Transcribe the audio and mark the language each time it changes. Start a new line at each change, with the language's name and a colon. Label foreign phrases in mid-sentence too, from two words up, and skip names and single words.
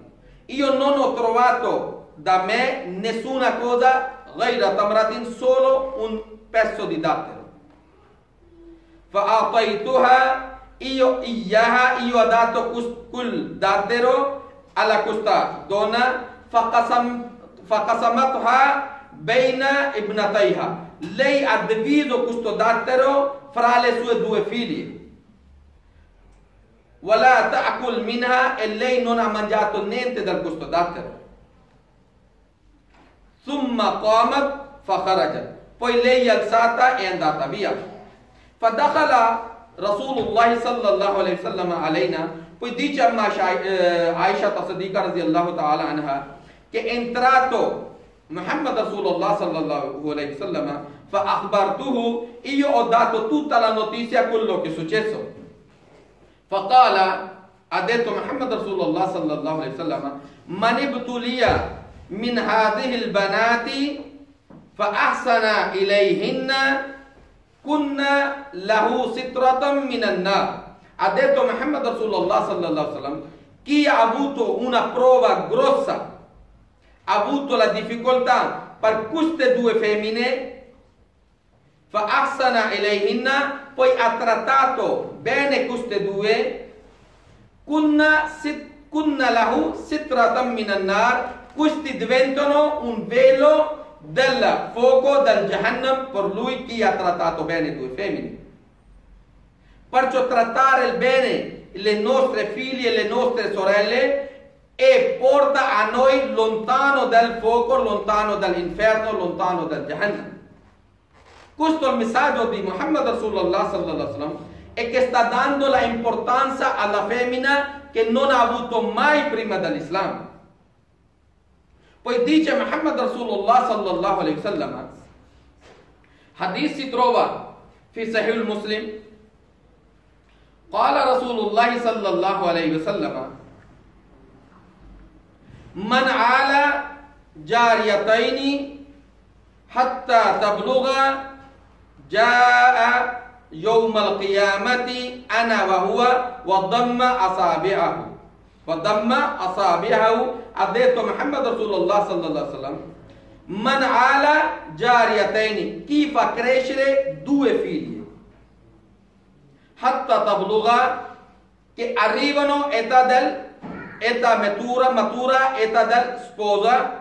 Italian: Io non ho trovato da me nessuna cosa,
Arabic: غير تمرة,
Italian: solo un pezzo di dattero. Fa'ataituha, io ho dato quel dattero alla questa donna.
Arabic: فقسمتها بين ابنتيها,
Italian: lei ha diviso questo dattero fra le sue 2 figlie.
Arabic: وَلَا تَأْكُلْ مِنْهَا,
Italian: e lei non ha mangiato niente dal questo dattero.
Arabic: ثُمَّ قَامَتْ فَخَرَجَتْ,
Italian: poi lei è alzata e è andata via.
Arabic: فَدَخَلَ رسول الله صلى الله عليه وسلم علينا,
Italian: poi dice a Aisha Siddiqa
Arabic: رضي الله تعالى عنها
Italian: che è entrato Muhammad Rasulullah
Arabic: صلى الله عليه وسلم فأخبرته,
Italian: io ho dato tutta la notizia a quello che è successo.
Arabic: فقال,
Italian: ha detto Muhammad Rasulullah
Arabic: صلى الله عليه وسلم من ابتلي من هذه البنات فأحسن إليهن كن له سترا من النار.
Italian: Ha detto Muhammad Rasulullah
Arabic: صلى الله عليه وسلم,
Italian: chi ha avuto una prova grossa, ha avuto la difficoltà per queste due femmine,
Arabic: فأحسن إليهن,
Italian: poi ha trattato bene queste due,
Arabic: كن له سترا من النار,
Italian: questi diventano un velo del fuoco del Jahannam per lui chi ha trattato bene due femmine. Perciò trattare bene le nostre figlie e le nostre sorelle e porta a noi lontano dal fuoco, lontano dall'inferno, lontano dal Jahannam. Questo è il messaggio di Muhammad Rasulullah
Arabic: صلى الله عليه وسلم,
Italian: e che sta dando la importanza alla femmina che non ha avuto mai prima dell'Islam. Poi dice Muhammad Rasulullah
Arabic: صلى الله عليه وسلم,
Italian: hadith si trova
Arabic: في صحيح المسلم قال رسول الله صلى الله عليه وسلم من عال جاريتين حتى تبلغا جاء يوم القيامة أنا وهو وضم أصابعه.
Italian: Ha detto Muhammad Rasulullah
Arabic: صلى الله عليه وسلم من عال جاريتين,
Italian: chi fa crescere due figli,
Arabic: حتى تبلغا,
Italian: che arrivano età matura, età del sposa.